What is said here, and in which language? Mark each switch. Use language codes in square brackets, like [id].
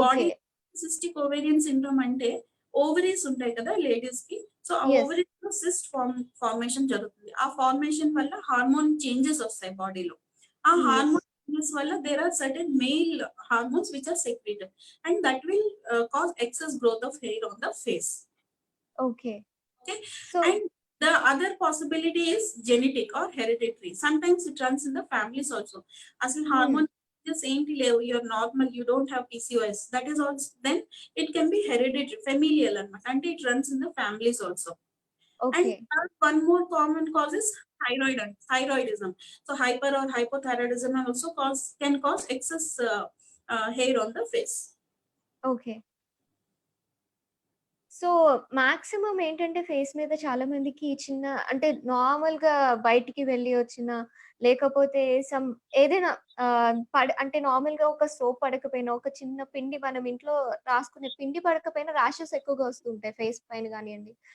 [te] Body cystic ovarian syndrome అంటే ovaries ఉంటాయి కదా లేడీస్ కి. సో ఆ యెస్. ఓవరీస్ లో సిస్ట్ ఫార్మేషన్ జరుగుతుంది. ఆ ఫార్మేషన్ వల్ల హార్మోన్ చేంజెస్ వస్తాయి బాడీలో. ఆ యెస్. [en] Hormone changes వల్ల there are certain male hormones which are secreted and that will cause excess growth of hair on the face. Okay. Okay. So And the other possibility is genetic or hereditary. Sometimes it runs in the families also. As in hormone the same level, you're normal, you don't have PCOS. That is also then it can be hereditary, familial, and it runs in the families also. And okay. one more common cause is thyroidism. So hyper or hypothyroidism also can cause excess hair on the face. Okay. [te] So, maximum ఏంటంటే face మీద చాలా మందికి చిన్న అంటే నార్మల్‌గా బయటికి వెళ్లి వచ్చిన లేకపోతే సమ్ ఏదైనా అంటే నార్మల్‌గా ఒక సోప్ పడకపోయినా, ఒక చిన్న పిండి మనం ఇంట్లో రాసుకునే పిండి పడకపోయినా ర్యాషెస్ ఎక్కువగా వస్తుంటాయి ఫేస్ పైన గానియండి.